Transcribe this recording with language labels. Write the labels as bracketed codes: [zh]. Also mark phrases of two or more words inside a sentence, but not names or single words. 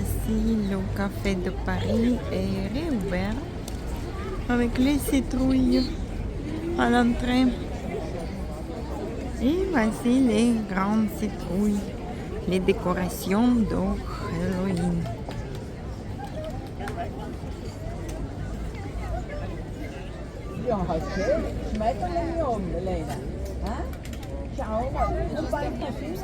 [fr] Ici, le café de Paris est réouvert avec les citrouilles à l'entrée. Et voici les grandes citrouilles, les décorations d'Halloween. [nl] Ja, hartje. Smijt er niet om, Helena. Hè? Ciao, maar een paar precies.